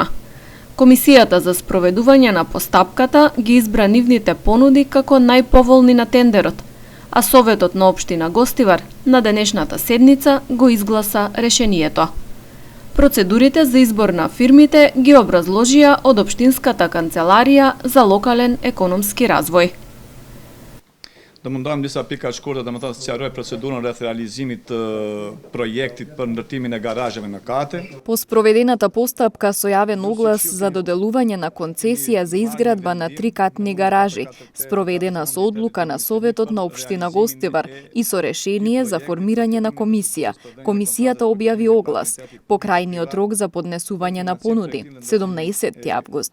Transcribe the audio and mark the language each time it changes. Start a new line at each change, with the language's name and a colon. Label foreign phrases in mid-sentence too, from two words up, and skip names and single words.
Macedonian: Комисијата за спроведување на постапката ги избра нивните понуди како најповолни на тендерот, а Советот на општина Гостивар на денешната седница го изгласа решението. Процедурите за избор на фирмите ги образложија од Општинската канцеларија за локален економски развој.
Albanian: Do mundohem disa pika shkurtë, domethënë sqaroj procedurën rreth realizimit të projektit për ndërtimin e garazheve në kate.
Macedonian: По спроведената постапка со јавен оглас за доделување на концесија за изградба на 3-катни гаражи, спроведена со одлука на Советот на општина Гостивар и со решение за формирање на комисија. Комисијата објави оглас по крајниот рок за поднесување на понуди, 17 август.